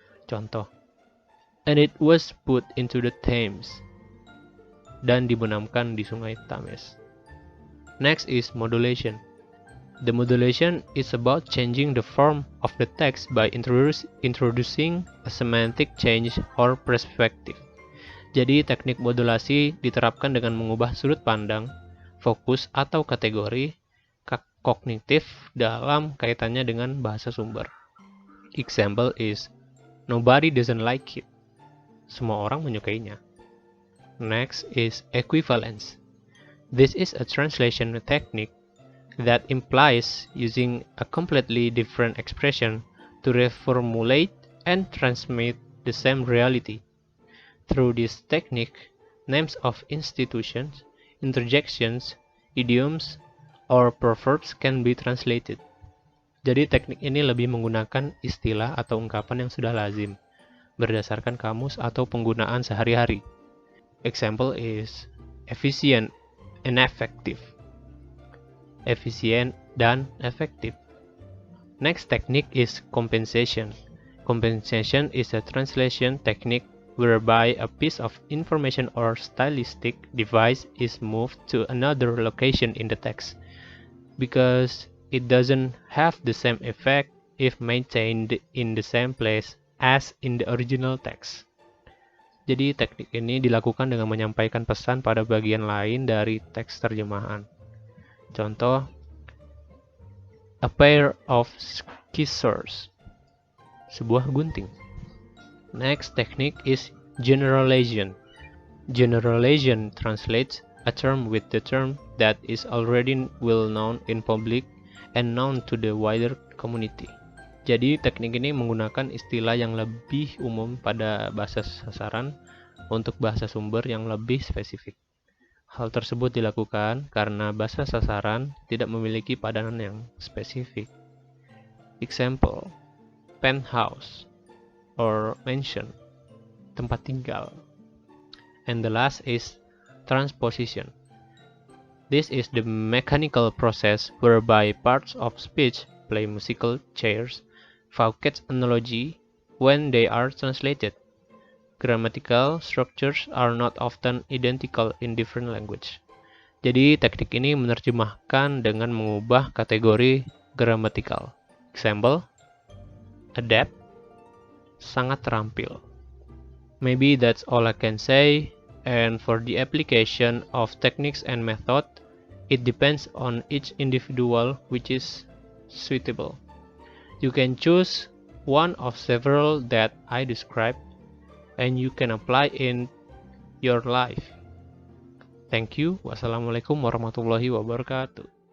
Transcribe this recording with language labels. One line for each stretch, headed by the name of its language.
English: Contoh, and it was put into the Thames,
Indonesian: dan dibenamkan di sungai Thames.
English: Next is modulation. The modulation is about changing the form of the text by introducing a semantic change or perspective.
Indonesian: Jadi, teknik modulasi diterapkan dengan mengubah sudut pandang, fokus, atau kategori kognitif dalam kaitannya dengan bahasa sumber.
English: Example is, nobody doesn't like it.
Indonesian: Semua orang menyukainya.
English: Next is equivalence. This is a translation technique that implies using a completely different expression to reformulate and transmit the same reality. Through this technique, names of institutions, interjections, idioms, or proverbs can be translated.
Indonesian: Jadi teknik ini lebih menggunakan istilah atau ungkapan yang sudah lazim, berdasarkan kamus atau penggunaan sehari-hari.
English: Example is efficient and effective.
Indonesian: Efisien dan efektif.
English: Next technique is compensation. Compensation is a translation technique whereby a piece of information or stylistic device is moved to another location in the text, because it doesn't have the same effect if maintained in the same place as in the original text.
Indonesian: Jadi teknik ini dilakukan dengan menyampaikan pesan pada bagian lain dari teks terjemahan.
English: Contoh, a pair of scissors,
Indonesian: sebuah gunting.
English: Next technique is generalization. Generalization translates a term with the term that is already well known in public and known to the wider community.
Indonesian: Jadi teknik ini menggunakan istilah yang lebih umum pada bahasa sasaran untuk bahasa sumber yang lebih spesifik. Hal tersebut dilakukan karena bahasa sasaran tidak memiliki padanan yang spesifik.
English: Example, penthouse or mansion,
Indonesian: tempat tinggal.
English: And the last is transposition. This is the mechanical process whereby parts of speech play musical chairs, Fouquet's analogy, when they are translated. Grammatical structures are not often identical in different language.
Indonesian: Jadi teknik ini menerjemahkan dengan mengubah kategori gramatikal.
English: Example, adept,
Indonesian: sangat terampil.
English: Maybe that's all I can say, and for the application of techniques and method, it depends on each individual which is suitable. You can choose one of several that I described, and you can apply in your life. Thank you.
Arabic: Wassalamualaikum warahmatullahi wabarakatuh.